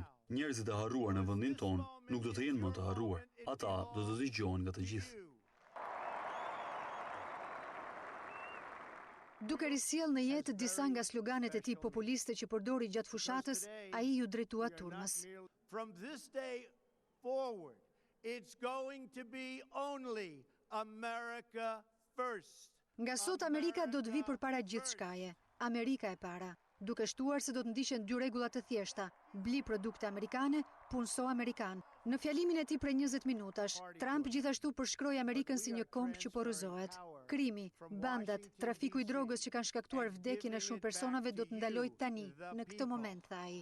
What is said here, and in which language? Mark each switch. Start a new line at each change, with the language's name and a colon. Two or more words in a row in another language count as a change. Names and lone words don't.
Albanian: Njerëzit e harruar në vendin tonë nuk do të jenë më të harruar. Ata do të dëgjohen nga të gjithë. Duke risjell në jetë disa nga sloganet e tij populiste që përdori gjatë fushatës, ai ju drejtua turmës.
English: From this day forward, it's going to be only America first.
Albanian: Nga sot Amerika do të vi përpara gjithçkaje. Amerika e para. Duke shtuar se do të ndiqen dy rregulla të thjeshta: bli produkte amerikane, punso amerikan. Në fjalimin e tij prej 20 minutash, Trump gjithashtu përshkroi Amerikën si një komb që porrëzohet. Krimi, bandat, trafiku I drogës që kanë shkaktuar vdekjen e shumë personave do të ndalojë tani, në këtë moment, tha ai.